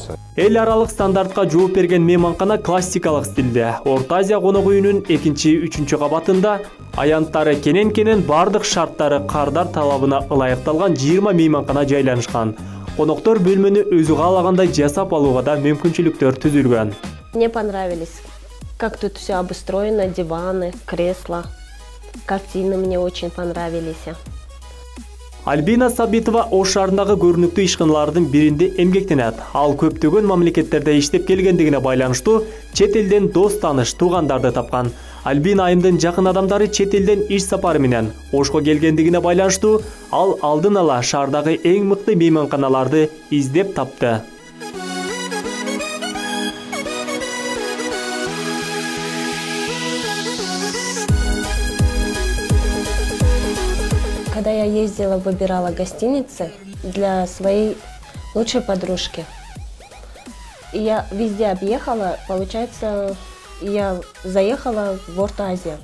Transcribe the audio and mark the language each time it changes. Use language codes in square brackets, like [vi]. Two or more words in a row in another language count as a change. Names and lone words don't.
[ky] Эл аралык стандартка жооп берген мейманкана классикалык стилде. Орто Азия конок үйүнүн 2-3 кабатында аянттары кенен бардык шарттары кардар талабына ылайыкталган 20 мейманкана жайланышкан. Коноктор бөлмөнү өзү каалагандай жасап алууга да мүмкүнчүлүктөр түзүлгөн. [ru] Мне понравились, как тут все обустроено, диваны, кресла, картины мне очень понравились. [ky] Альбина Сабитова Ош шаарындагы көрүнүктүү ишканалардын биринде эмгектенет. Ал көптөгөн мамлекеттерде иштеп келгендигине байланыштуу чет элден дос тааныш туугандарды тапкан. Альбина айымдын жакын адамдары чет элден иш сапары менен Ошко келгендигине байланыштуу ал алдын ала шаардагы эң мыкты мейманканаларды издеп тапты. [ru] Когда я ездила, выбирала гостиницы для своей лучшей подружки. И я везде объехала, получается, я заехала в Орто Азия.